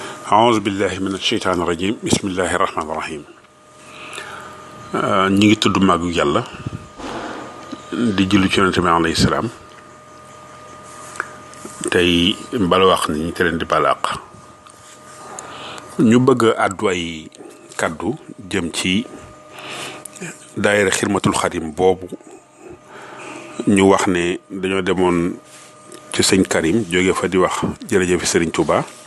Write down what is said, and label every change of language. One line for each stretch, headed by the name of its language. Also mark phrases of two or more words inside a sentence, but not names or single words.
Arabic: أعوذ بالله من الشيطان الرجيم بسم الله الرحمن الرحيم
Wolof: ñi ngi tudd màggu yàlla di julli ci yonente bi
Arabic: عليه السلام
Wolof: tey bala wax ni ñu te leen di balaq ñu bëgg àddu ay kaddu jëm ci daayira xidmatul xadim boobu ñu wax ne dañoo demoon ci sëñ Karim jóge fa di wax jërëjëf Sëriñ Touba